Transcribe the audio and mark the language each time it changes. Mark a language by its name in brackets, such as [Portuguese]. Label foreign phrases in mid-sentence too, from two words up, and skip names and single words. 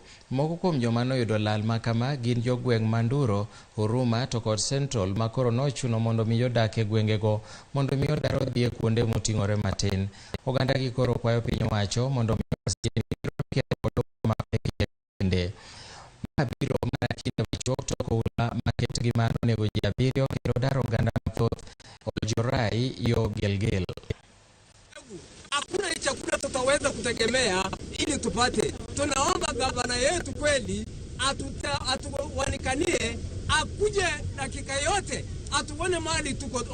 [Luo (Kenya and Tanzania)] Moko kuom joma noyudo lal makama gin jogweng' Manduro, Huruma to kod Central makoro nochuno mondo mi jodak e gwengego mondo mi odaro dhi e kuonde moting'ore matin. Oganda gi koro kwayo piny owacho mondo mi kende mabiro mana kinde machuok to koula maket gi mano nego ji 7 kendo daro oganda mathoth Oljorai yo Gilgil. [Swahili] Hakuna chakula tutaweza kutegemea ili tupate. Tunaomba gavana yetu kweli atuwanikanie, akuje dakika yote atuone mali tuko.